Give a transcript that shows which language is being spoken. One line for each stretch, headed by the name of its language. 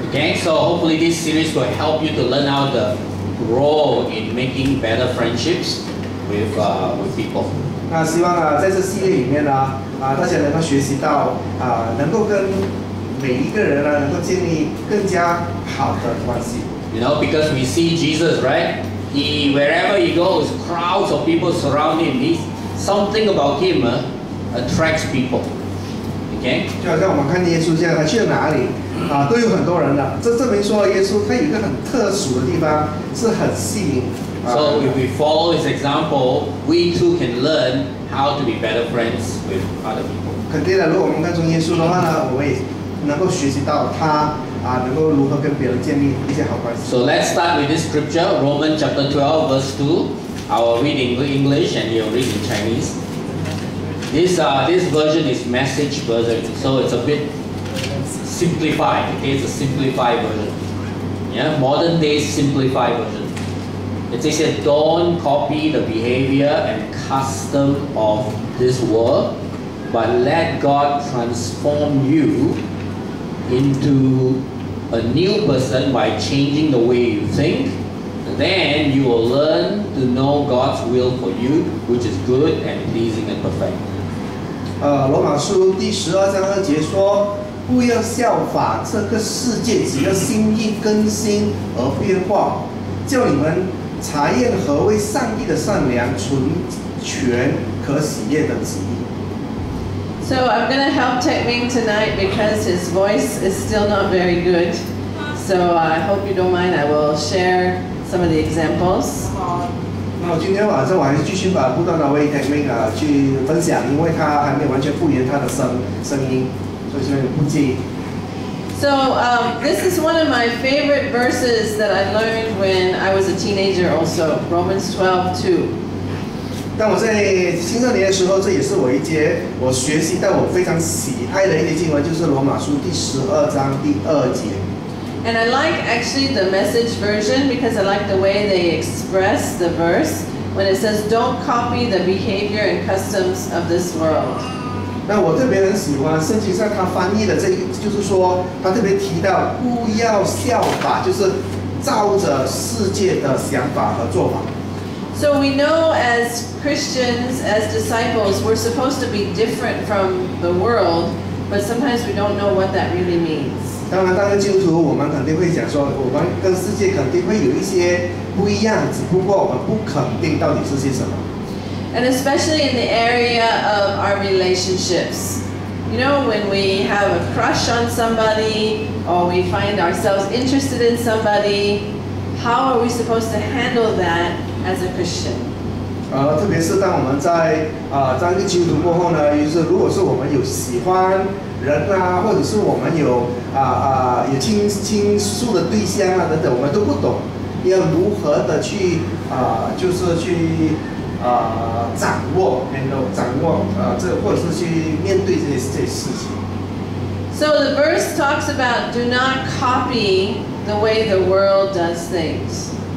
English: Okay, so hopefully this series will help you to learn how to grow in making better friendships with people.
Chinese: 那希望在这系列里面呢，大家能够学习到能够跟每一个人呢，能够建立更加好的关系。
English: You know, because we see Jesus, right? Wherever he goes, crowds of people surround him. Something about him attracts people. Okay?
Chinese: 就好像我们看耶稣这样，他去了哪里都有很多人的。这证明说耶稣他有一个很特殊的地方，是很吸引。
English: So if we follow his example, we too can learn how to be better friends with other people.
Chinese: 肯定的，如果我们跟从耶稣的话呢，我们也能够学习到他能够如何跟别人建立一些好关系。
English: So let's start with this scripture, Romans chapter 12, verse 2. I will read in English and you'll read in Chinese. This version is message version, so it's a bit simplified. Okay, it's a simplified version. Yeah, modern day simplified version. It says, don't copy the behavior and custom of this world, but let God transform you into a new person by changing the way you think. Then you will learn to know God's will for you, which is good and pleasing and perfect.
Chinese: 罗马书第12章2节说，不要效法这个世界，只要心意更新而变化，叫你们查验何为上帝的善良、纯全、可喜悦的旨意。
English: So I'm going to help Tekming tonight because his voice is still not very good. So I hope you don't mind. I will share some of the examples.
Chinese: 那我今天晚上我还是继续不断的为 Tekming 去分享，因为他还没有完全复原他的声音，所以希望你不介意。
English: So this is one of my favorite verses that I learned when I was a teenager also, Romans 12:2.
Chinese: 当我在青少年的时候，这也是我一节我学习但我非常喜爱的一节经文，就是罗马书第12章第2节。
English: And I like actually the message version because I like the way they express the verse when it says, don't copy the behavior and customs of this world.
Chinese: 那我特别很喜欢圣经上他翻译的这个，就是说他特别提到不要效法，就是照着世界的想法和做法。
English: So we know as Christians, as disciples, we're supposed to be different from the world, but sometimes we don't know what that really means.
Chinese: 当然，当个基督徒，我们肯定会讲说，我们跟世界肯定会有一些不一样，只不过我们不肯定到底是些什么。
English: And especially in the area of our relationships. You know, when we have a crush on somebody or we find ourselves interested in somebody, how are we supposed to handle that as a Christian?
Chinese: 特别是当我们在当一个基督徒过后呢，就是如果是我们有喜欢人或者是我们有有倾诉的对象等等，我们都不懂要如何的去就是去掌握这或者是去面对这些事情。
English: So the verse talks about do not copy the way the world does things.